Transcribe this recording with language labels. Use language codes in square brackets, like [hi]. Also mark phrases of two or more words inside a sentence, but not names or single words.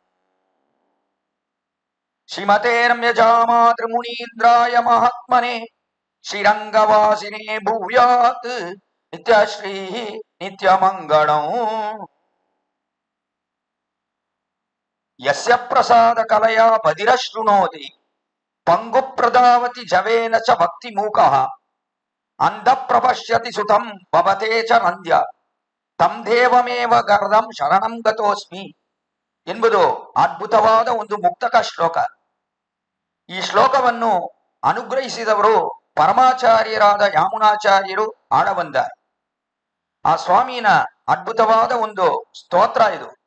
[sa] ಶ್ರೀಮತೆ ರಮ್ಯಜಾಮಾತೃಮುನೀಂದ್ರಾಯ ಮಹಾತ್ಮನೆ ಶ್ರೀರಂಗವಾಸಿನೇ ಭೂಯಾತ್ ನಿತ್ಯಶ್ರೀ ನಿತ್ಯಮಂಗಳಂ ಯಸ್ಯ ಪ್ರಸಾದ ಕಲಯಾ ಬದಿರಶೃಣೋತಿ ಪಂಗು ಪ್ರದಾವತಿ ಜವೇನ ಚ ಭಕ್ತಿ ಮೂಕಃ ಅಂಧ ಪ್ರಪಶ್ಯತಿ ಸುತಂ ಭವತೆ ಚ ನಂದ್ಯ ತಂ ದೇವಮೇವ ಗರ್ದಂ ಶರಣಂ ಗತೋಸ್ಮಿ [kn] ಎಂಬುದು ಅದ್ಭುತವಾದ ಒಂದು ಮುಕ್ತಕ ಶ್ಲೋಕ. ಈ ಶ್ಲೋಕವನ್ನು ಅನುಗ್ರಹಿಸಿದವರು ಪರಮಾಚಾರ್ಯರಾದ ಯಾಮುನಾಚಾರ್ಯರು ಆಡಬಂದಾರೆ. ಆ ಸ್ವಾಮಿನ ಅದ್ಭುತವಾದ ಒಂದು ಸ್ತೋತ್ರ ಇದು.